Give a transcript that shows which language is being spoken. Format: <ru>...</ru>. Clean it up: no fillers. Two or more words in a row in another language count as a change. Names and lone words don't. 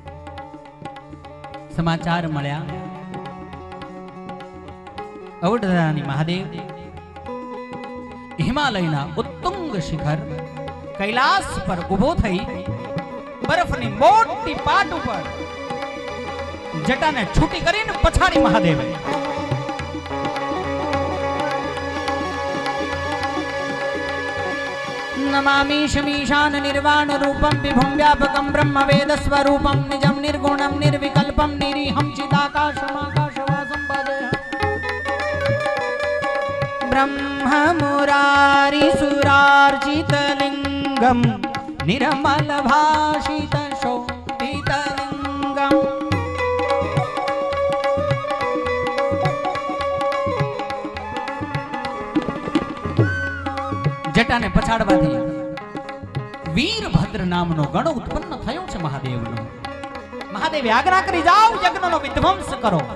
<gu>સમાચાર મળ્યા. અવઢરાની મહાદેવ હિમાલયના ઉત્તુંગ શિખર કૈલાસ પર ઉભો થઈ બરફની મોટી પાટ ઉપર જટાને છૂટી કરીને પછાડી મહાદેવે</gu> <sa>नमामि शमीशान निर्वाण रूपम विभुम व्यापकम ब्रह्म वेद स्वरूपम निजम निर्गुणम निर्विकल्पम निरीहम चिदाकाशमाकाशवासं भजेऽहम्. ब्रह्म मुरारी सुरार्चितलिंगम निर्मल भाषित शोभितलिंगम.</sa> <gu>જટાને પછાડવાથી વીરભદ્ર નામનો ગણ ઉત્પન્ન થયો છે મહાદેવનો. મહાદેવે આજ્ઞા કરી જાઓ યજ્ઞનો વિધ્વંસ કરો.</gu>